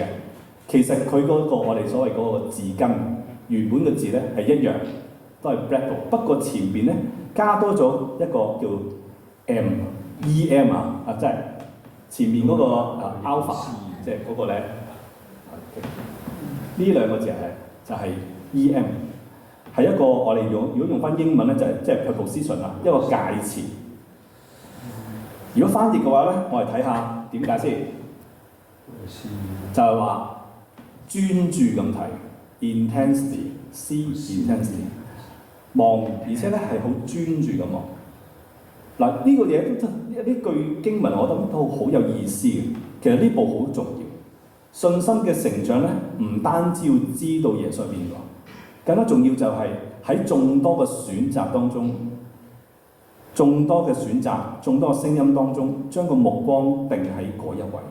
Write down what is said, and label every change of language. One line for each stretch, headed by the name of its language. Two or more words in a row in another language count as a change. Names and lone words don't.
Cantonese: 其實佢嗰個我哋所謂嗰個字根原本嘅字咧係一樣，都係 Black Bloc，不過前邊咧加多咗一個叫 EM 即係前面嗰個alpha，即係嗰個咧，呢兩個字就係 EM， 係一個我哋如果用翻英文咧就係即係 preposition 啦，一個介詞。如果翻譯嘅話咧，我哋睇下點解先，就係話專注咁睇 ，intensity，
English: see intensity，
Cantonese: 望，而且咧係好專注咁望。嗱，呢個嘢都呢句經文，我覺得都好有意思嘅。其實呢步好重要，信心嘅成長咧，唔單止要知道耶穌係邊個，更加重要就係喺眾多嘅選擇當中，眾多嘅選擇、眾多嘅聲音當中，將個目光定喺嗰一位。